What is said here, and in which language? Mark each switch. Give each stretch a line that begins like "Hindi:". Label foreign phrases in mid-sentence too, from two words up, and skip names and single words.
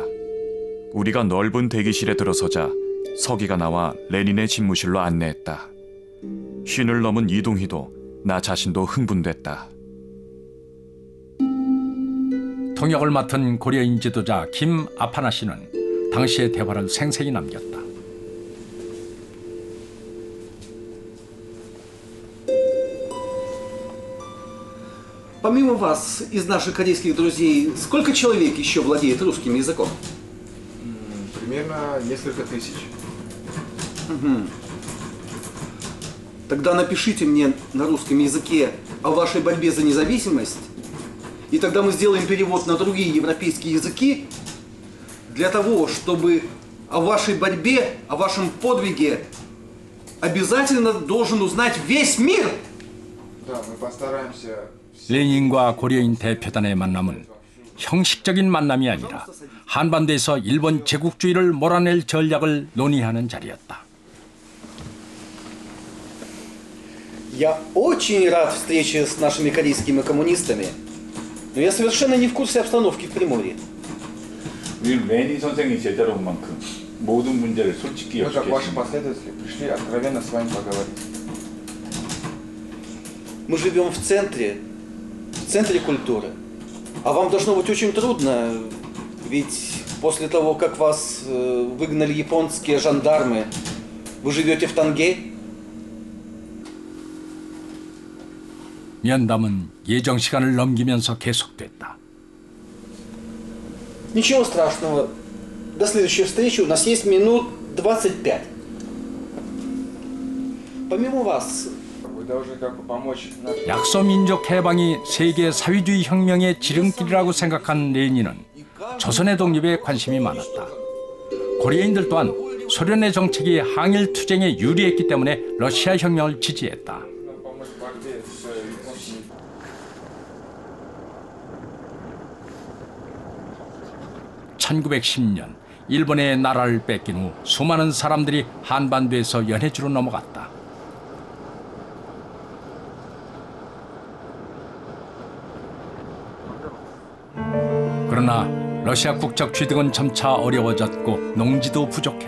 Korean: 우리가 넓은 대기실에 들어서자 서기가 나와 레닌의 집무실로 안내했다. 쉰을 넘은 이동희도 나 자신도 흥분됐다. 통역을 맡은 고려인 지도자 김 아파나시는 당시의 대화를 생생히 남겼다.
Russian: Помимо вас, из наших корейских друзей, сколько человек еще владеет русским языком? Примерно несколько тысяч. Тогда напишите мне на русском языке о вашей борьбе за независимость, и тогда мы сделаем перевод на другие европейские языки для того, чтобы о вашей борьбе, о вашем подвиге обязательно должен узнать весь мир. Да, мы постараемся.
Korean: 레닌과 고려인 대표단의 만남은 형식적인 만남이 아니라 한반도에서 일본 제국주의를 몰아낼 전략을 논의하는 자리였다.
Russian: Я очень рад встрече с нашими корейскими коммунистами, но я совершенно не в курсе обстановки в Приморье.
Korean: 우리는 레닌 선생이 제자로 온 만큼 모든 문제를 솔직히
Russian: Мы, как ваши
Korean: 역식했습니다.
Russian: последователи, пришли откровенно с вами поговорить. Мы живем в центре культуры. А вам должно быть очень трудно, ведь после того, как вас выгнали японские жандармы, вы живете в Танге.
Korean: 면담은 예정 시간을 넘기면서 계속됐다.
Russian: Ничего страшного. До следующей встречи у нас есть минут 25. Помимо вас, Вы должны как бы помочь нашим...
Korean: 약소민족 해방이 세계 사회주의 혁명의 지름길이라고 생각한 레닌은 조선의 독립에 관심이 많았다. 고려인들 또한 소련의 정책이 항일 투쟁에 유리했기 때문에 러시아 혁명을 지지했다.
Russian: помочь в борьбе с японскими.
Korean: 1910년 일본의 나라를 뺏긴 후 수많은 사람들이 한반도에서 연해주로 넘어갔다. 그러나 러시아 국적 취득은 점차 어려워졌고 농지도 부족했다.